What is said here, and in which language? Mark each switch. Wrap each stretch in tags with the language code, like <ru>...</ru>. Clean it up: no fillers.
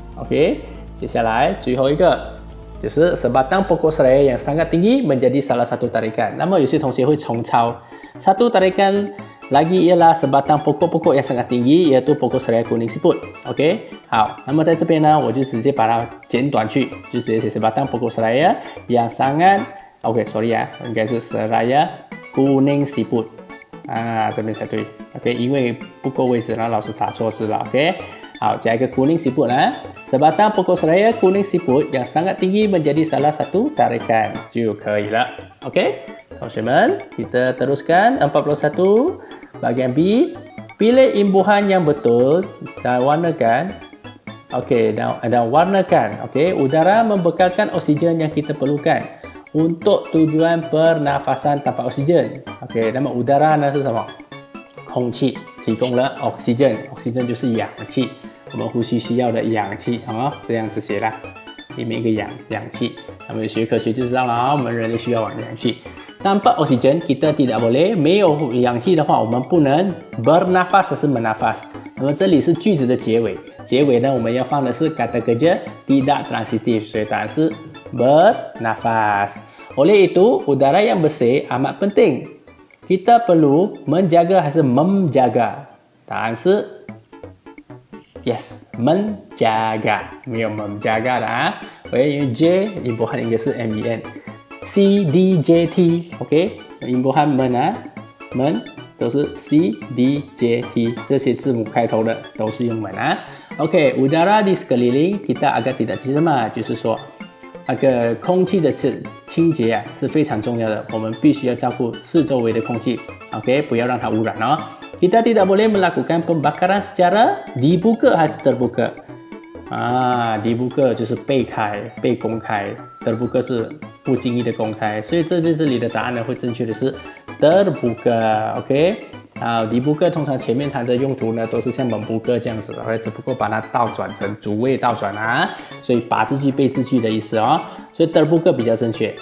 <ms>Okey,</ms> <zh>接下来最后一个就是</zh> <ms>sebatang pokok serai yang sangat tinggi menjadi salah satu tarikan。</ms> <zh>那么有些同学会重抄</zh> <ms>satu tarikan lagi ialah sebatang pokok-pokok yang sangat tinggi iaitu pokok serai kuning siput。</ms> <zh>OK， 好，那么在这边呢，我就直接把它简短去，就直接写</zh> <ms>sebatang pokok seraya yang sangat</ms> <zh>OK，sorry 应该是 seraya kuning siput。这边才对 OK， 因为不够位置让老师打错字了 OK。</zh> <ms>好，加一个 kuning siput sebatang pokok seraya kuning siput yang sangat tinggi menjadi salah satu tarikan</ms> <zh>就可以了</zh> <ms>OK， 同学们 kita teruskan 41 bagian B， pilih imbuhan yang betul dan warnakan OK， dan warnakan OK， udara membekalkan oksigen yang kita perlukan untuk tujuan pernafasan tanpa oksigen。</ms> <zh>OK， 那么 udara 呢是什么？空气提供了 oxygen，oxygen 就是氧气，我们呼吸需要的氧气这样子写啦，里面一个氧气。那么学科学就知道了我们人类需要氧气。</zh> <ms>tanpa oksigen kita tidak boleh，</ms> <zh>没有氧气的话，我们不能</zh> <ms>bernafas 是 menafas。</ms> <zh>那么这里是句子的结尾，结尾呢我们要放的是</zh> <ms>kata kerja tidak transitif，</ms> <zh>所以答案是 bernafas。</zh> <ms>Oleh itu, udara yang bersih amat penting.</ms> <zh>Kita perlu menjaga 还是 menjaga？ 答案是 yes， menjaga， 没有 menjaga 的因为 J imbuhan 应该是 men。C D J T OK， imbuhan men 都是 C D J T， 这些字母开头的都是用 men OK，</zh> <ms>udara di sekeliling kita agar tidak tercemar，</ms> <zh>就是说那个空气的清洁是非常重要的，我们必须要照顾四周围的空气 OK， 不要让它污染</zh> <ms>Kita tidak boleh melakukan pembakaran secara dibuka atau terbuka。</ms> <zh>dibuka 就是被开、被公开 ，terbuka 是不经意的公开，所以这里的答案呢会正确的是 terbuka，OK。 dibuka 通常前面它的用途呢都是像membuka 这样子，只不过把它倒转成主谓倒转所以把字句背字句的意思所以 terbuka 比较正确。</zh>